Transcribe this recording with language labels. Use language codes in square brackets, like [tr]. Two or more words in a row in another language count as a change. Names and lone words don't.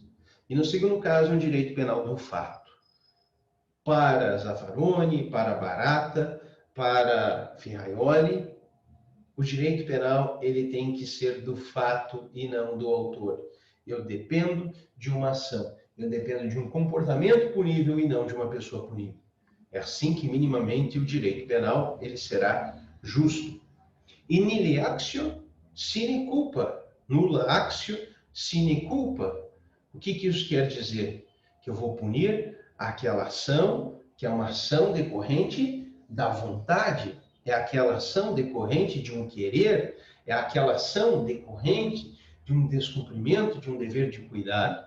[pt] E no segundo caso, é um direito penal do fato. Para Zaffaroni, para Barata, para Ferraioli, o direito penal ele tem que ser do fato e não do autor. Eu dependo de uma ação, eu dependo de um comportamento punível e não de uma pessoa punível. É assim que minimamente o direito penal ele será justo. [la] E nihil actio sine culpa, nulla actio sine culpa. [pt] O que isso quer dizer? Que eu vou punir aquela ação que é uma ação decorrente da vontade, é aquela ação decorrente de um querer, é aquela ação decorrente de um descumprimento de um dever de cuidado.